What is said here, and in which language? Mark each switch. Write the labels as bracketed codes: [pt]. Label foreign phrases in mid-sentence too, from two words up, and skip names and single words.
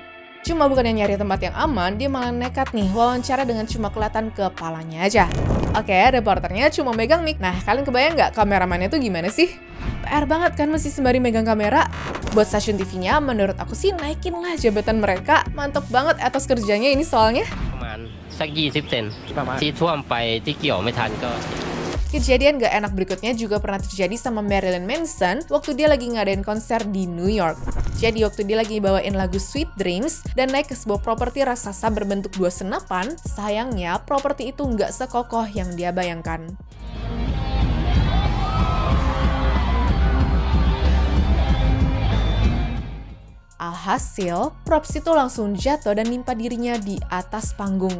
[id] Cuma bukannya nyari tempat yang aman, dia malah nekat nih wawancara dengan cuma kelihatan kepalanya aja. Oke, reporternya cuma megang mic. Nah, kalian kebayang nggak kameramannya tuh gimana sih? PR banget kan masih sembari megang kamera. Buat stasiun TV-nya, menurut aku sih naikin lah jabatan mereka. Mantap banget atas kerjanya ini soalnya. [th] ประมาณสัก20 เซนที่ท่วมไปที่เกี่ยวไม่ทันก็ [id] Kejadian gak enak berikutnya juga pernah terjadi sama Marilyn Manson waktu dia lagi ngadain konser di New York. Jadi waktu dia lagi bawain lagu Sweet Dreams dan naik ke sebuah properti raksasa berbentuk 2 senapan, sayangnya properti itu nggak sekokoh yang dia bayangkan. Alhasil, props itu langsung jatuh dan nimpa dirinya di atas panggung.